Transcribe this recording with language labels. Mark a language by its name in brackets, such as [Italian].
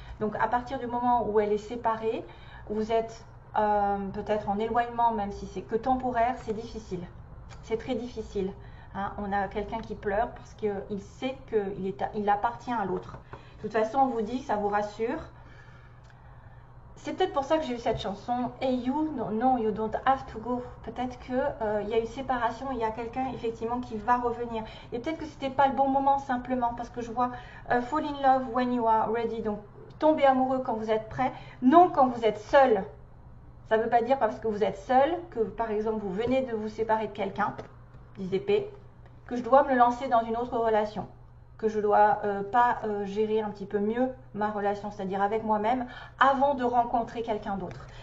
[French] Donc, à partir du moment où elle est séparée, vous êtes peut-être en éloignement, même si c'est que temporaire, c'est difficile. C'est très difficile. Hein, on a quelqu'un qui pleure parce qu'il sait qu'il appartient à l'autre. De toute façon, on vous dit que ça vous rassure. C'est peut-être pour ça que j'ai eu cette chanson. [English] Hey you, no, you don't have to go. [French] Peut-être qu'il y a eu séparation, il y a quelqu'un effectivement qui va revenir. Et peut-être que c'était pas le bon moment simplement parce que je vois [English] fall in love when you are ready. [French] Donc tomber amoureux quand vous êtes prêt, non quand vous êtes seul. Ça ne veut pas dire parce que vous êtes seul que par exemple vous venez de vous séparer de quelqu'un, 10 épées, que je dois me lancer dans une autre relation, que je dois pas gérer un petit peu mieux ma relation, c'est-à-dire avec moi-même, avant de rencontrer quelqu'un d'autre.